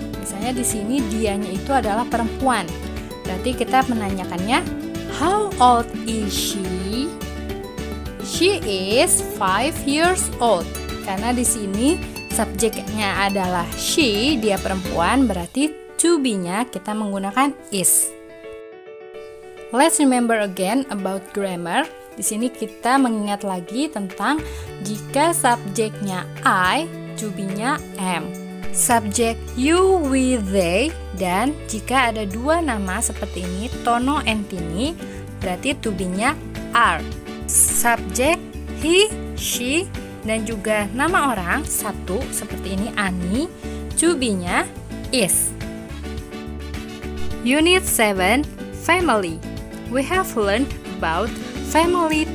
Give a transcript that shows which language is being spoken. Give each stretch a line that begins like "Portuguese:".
Indonesian: Misalnya di sini dianya itu adalah perempuan. Berarti kita menanyakannya,
English: how old is she? She is 5 years old.
Indonesian: Karena di sini subjeknya adalah she, dia perempuan, berarti to be-nya kita menggunakan is.
English: Let's remember again about grammar.
Indonesian: Di sini kita mengingat lagi tentang jika subjeknya I, to be-nya am. Subjek you, we, they, dan jika ada dua nama seperti ini, Tono and Tini, berarti to be-nya are. Subjek he, she, dan juga nama orang satu seperti ini Ani, to be-nya is.
English: Unit 7, Family. We have learned about family